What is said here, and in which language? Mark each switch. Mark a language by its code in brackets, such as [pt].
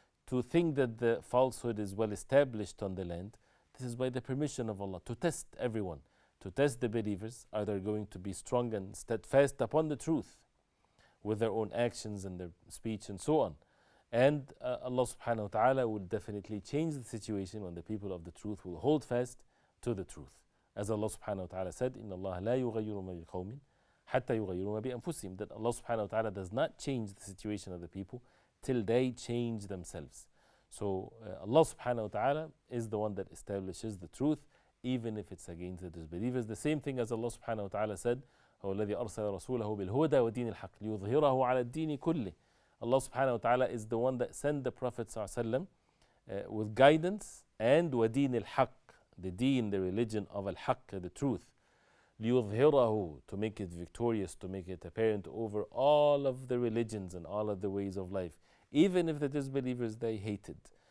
[en] to think that the falsehood is well established on the land, this is by the permission of Allah, to test everyone, to test the believers. Are they going to be strong and steadfast upon the truth with their own actions and their speech and so on? And Allah subhanahu wa ta'ala will definitely change the situation when the people of the truth will hold fast to the truth. As Allah subhanahu wa ta'ala said, [ar] إِنَّ اللَّهَ لَا يُغَيِّرُ مَا بِقَوْمٍ حَتَّى يُغَيِّرُوا مَا بِأَنفُسِهِمْ. [en] That Allah subhanahu wa ta'ala does not change the situation of the people till they change themselves. So Allah subhanahu wa ta'ala is the one that establishes the truth, even if it's against the disbelievers. The same thing as Allah subhanahu wa ta'ala said, [ar] هو الذي أرسل رسوله بالهدى ودين الحق ليظهره على الدين كله. [en] Allah subhanahu wa ta'ala is the one that sent the Prophet sallallahu alaihi wasallam with guidance and [ar] ودين الحق, [en] the deen, the religion of al-haq, the truth. ليظهره, to make it victorious, to make it apparent over all of the religions and all of the ways of life, even if the disbelievers, they hate it.